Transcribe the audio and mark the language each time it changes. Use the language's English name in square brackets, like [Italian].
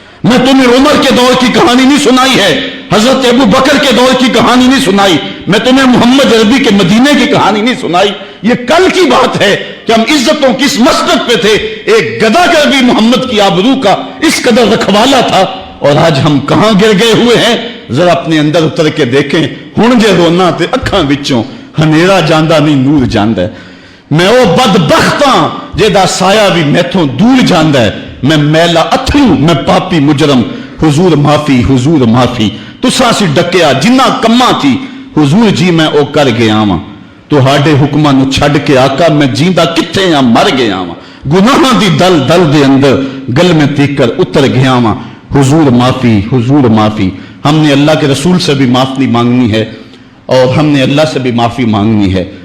[Urdu] میں تمہیں عمر کے دور کی کہانی نہیں سنائی ہے، حضرت ابو بکر کے دور کی کہانی نہیں سنائی، میں تمہیں محمد عربی کے مدینے کی کہانی نہیں سنائی. یہ کل کی بات ہے کہ ہم عزتوں کس مسجد پہ تھے. ایک گدا کر بھی محمد کی آبرو کا اس قدر رکھوالا تھا، اور آج ہم کہاں گر گئے ہوئے ہیں. ذرا اپنے اندر اتر کے دیکھیں. [Punjabi] ہن جے رونا تے اکھاں وچوں ہنیرا جاندا نہیں نور جاندا ہے. میں او بدبختاں جیدا سایہ بھی میتھوں دور جاندا ہے. میں میلا اتھرو، میں پاپی مجرم، حضور معافی، حضور معافی. تساں سی ڈکیا جنہ کماں تھی، حضور جی میں او کر گیا واں. تہاڈے حکماں نو چھڈ کے آقا میں جیندا کتھے ہاں، مر گیا واں. گناہاں دی دل دل دے اندر گل میں تیکر اتر گیا واں. حضور معافی، حضور معافی. [Urdu] ہم نے اللہ کے رسول سے بھی معافی مانگنی ہے، اور ہم نے اللہ سے بھی معافی مانگنی ہے.